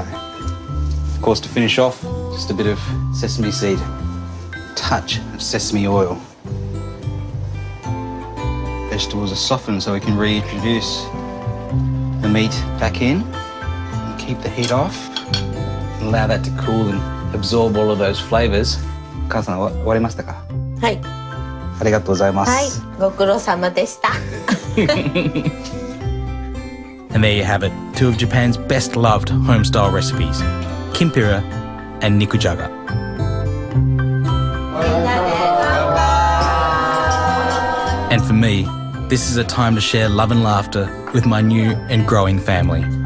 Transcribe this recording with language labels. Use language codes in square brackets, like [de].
[en] Of course, to finish off, just a bit of sesame seed, a touch of sesame oil. Vegetables are softened so we can reintroduce the meat back in. Keep the heat off, and allow that to cool and absorb all of those flavours. [ja] 母さん、終わりましたか？はい。ありがとうございます。はい、ご苦労様でした。 [en] And there you have it, 2 of Japan's best loved home-style recipes, kimpira and nikujaga. And for me, this is a time to share love and laughter with my new and growing family.